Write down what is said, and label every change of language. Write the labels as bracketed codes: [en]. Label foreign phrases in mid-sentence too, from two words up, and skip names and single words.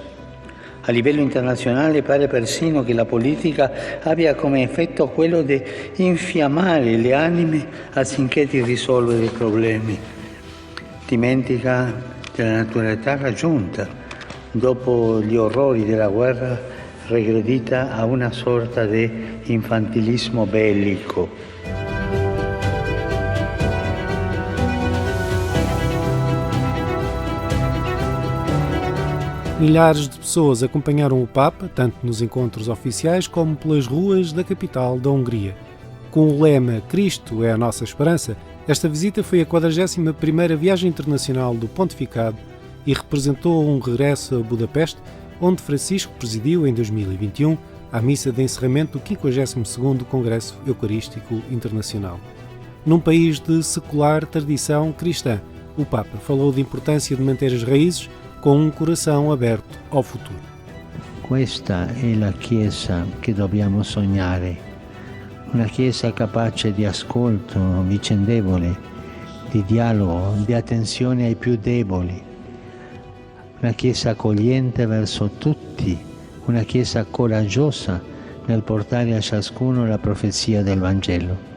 [it] A livello internazionale pare persino che la politica abbia come effetto quello di infiammare le anime anziché di risolvere i problemi. Dimentica della naturalità raggiunta dopo gli orrori della guerra, regredita a una sorta di infantilismo bellico. [pt] Milhares de pessoas acompanharam o Papa, tanto nos encontros oficiais como pelas ruas da capital da Hungria. Com o lema Cristo é a nossa esperança, esta visita foi a 41ª viagem internacional do Pontificado e representou um regresso a Budapeste, onde Francisco presidiu em 2021 a missa de encerramento do 52º Congresso Eucarístico Internacional. Num país de secular tradição cristã, o Papa falou da importância de manter as raízes com um coração aberto ao futuro. [it] Questa è la Chiesa che dobbiamo sognare, una Chiesa capace di ascolto vicendevole, di dialogo, di attenzione ai più deboli, una Chiesa accogliente verso tutti, una Chiesa coraggiosa nel portare a ciascuno la profezia del Vangelo.